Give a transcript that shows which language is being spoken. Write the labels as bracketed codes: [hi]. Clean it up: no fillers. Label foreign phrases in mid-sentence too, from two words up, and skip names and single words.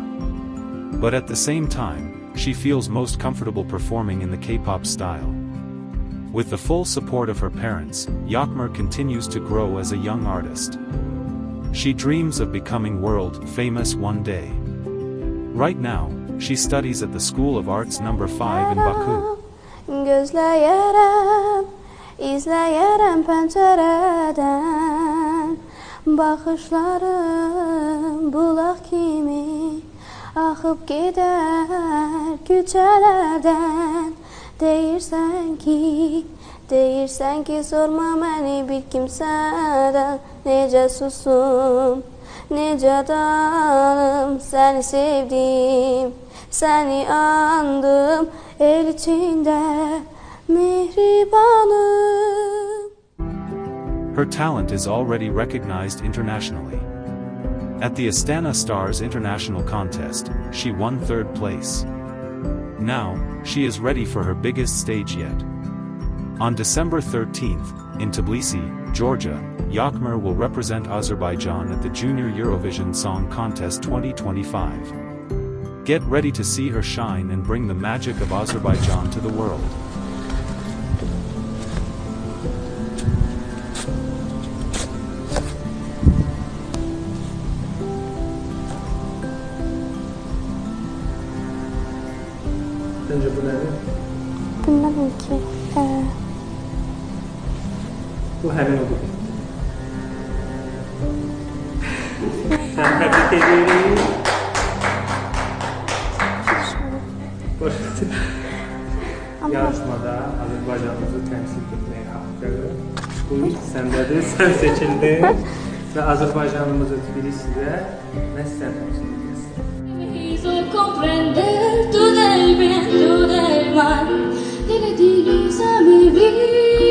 [en] But at the same time, she feels most comfortable performing in the K-pop style. With the full support of her parents, Yağmur continues to grow as a young artist. She dreams of becoming world famous one day. Right now, she studies at the School of Arts No. 5 in Baku. [az] Gözləyərəm, izləyərəm pəncərədən. Baxışlarım bulaq kimi axıb gedər küçələrdən. Deyirsən ki sorma məni bir kimsədən. Necə susum, necə danım, səni sevdim, səni andım, el içində mehribanım. [en] Her talent is already recognized internationally. At the Astana Stars International Contest, she won 3rd place. Now, she is ready for her biggest stage yet. On December 13th, in Tbilisi, Georgia, Yağmur will represent Azerbaijan at the Junior Eurovision Song Contest 2025. Get ready to see her shine and bring the magic of Azerbaijan to the world. [tr] Sence bu nedir? [az] Bilmədim ki. Bu həmin odur. Təbrik edirik. Yarışmada Azərbaycanımızı təmsil etməyə haqqı. Bu ilk səndədir, sən seçildin və Azərbaycanımızı Tbilisi'də məhz sən təmsil edəcəksin. [es] Hizo comprender todo el bien, todo el mal. Dile, dile, sabe bien.